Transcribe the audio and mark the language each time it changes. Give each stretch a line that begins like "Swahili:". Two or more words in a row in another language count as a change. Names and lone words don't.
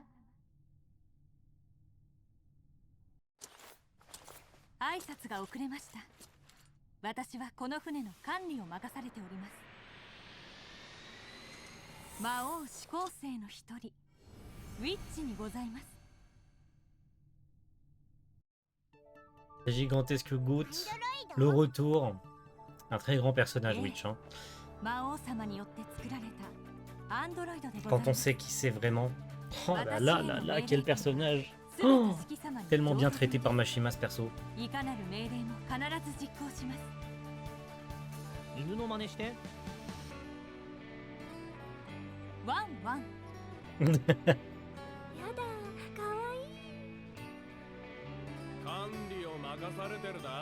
Japanese: 挨拶が遅れました。私はこの船の管理を任されております。魔王四皇星の一人、ウィッチにございます。
English: Gigantesque Goat,
French: le retour. Un très grand personnage, Witch. Hein.
Japanese: 魔王様によって作られたアンドロイドでござい
French: Quand
Japanese: ます。
French: on sait qui c'est vraiment. Oh là là là là, quel personnage. Oh, tellement bien traité par Mashima ce perso.
Japanese: いかなる命令も必ず実行します。犬の真似して。ワンワン。やだ、かわいい。管理を任されてるだ。